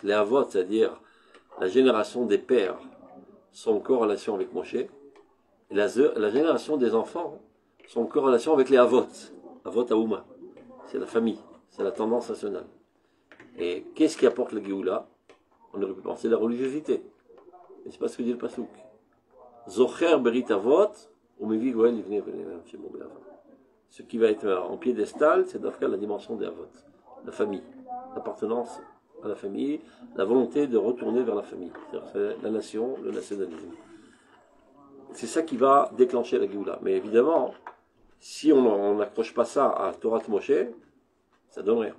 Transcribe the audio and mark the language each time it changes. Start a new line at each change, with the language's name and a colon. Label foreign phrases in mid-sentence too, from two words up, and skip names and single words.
French: Les Avot, c'est-à-dire la génération des pères, sont en corrélation avec Moshe. Et la génération des enfants sont en corrélation avec les Avot.
Hebrew: אבות האומה.
French: C'est la famille. C'est la tendance nationale. Et qu'est-ce qui apporte la Géoula? On aurait pu penser la religiosité. Mais c'est pas ce que dit le Passouk.
Hebrew: זוכר ברית אבות, ומביא גואל לבני בניהם שמו באבות.
French: Ce qui va être en piédestal, c'est d'après la dimension des Avot. La famille. L'appartenance à la famille. La volonté de retourner vers la famille. C'est la nation, le nationalisme. C'est ça qui va déclencher la Géoula. Mais évidemment, si on n'accroche pas ça à
Hebrew: תורת משה,
French: ça donne rien.